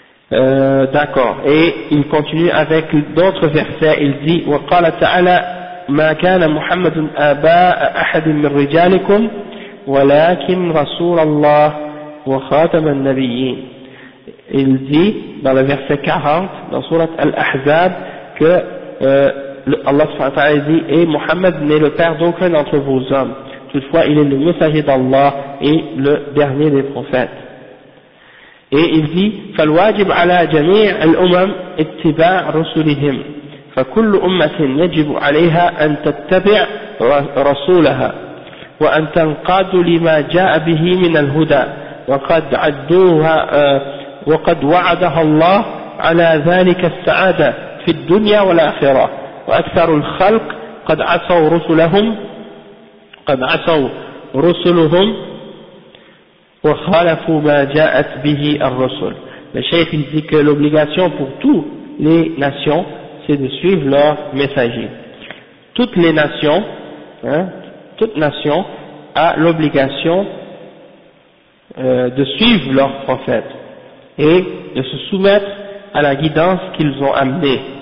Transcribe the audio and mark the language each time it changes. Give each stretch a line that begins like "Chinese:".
French: D'accord. Et il continue avec d'autres versets, il dit,
Arabic: wa qala ta'ala, ma kana muhammadun aba ahadim min rijalikum, ولكن رسول الله وخاتم النبيين.
French: Il dit dans le verset 40 dans sourate Al-Ahzab que Allah subhanahu wa ta'ala dit et Muhammad n'est le père d'aucun d'entre vos hommes, toutefois il est le messager d'Allah et le dernier des prophètes. Et il dit,
Arabic: فالواجب على جميع الأمم اتباع رسلهم فكل أمة يجب عليها أن تتبع رسولها وأن تنقاد لما جاء به من الهدى وقد عدوها وقد وعدها الله على ذلك السعادة في الدنيا والآخرة وأكثر الخلق قد عصوا رسلهم قد عصوا رسلهم وخالفوا ما جاءت به الرسل.
French: Le chef il dit que l'obligation pour toutes les nations c'est de suivre leurs messagers. Toutes les nations, hein, toute nation a l'obligation de suivre leurs prophètes et de se soumettre à la guidance qu'ils ont amenée.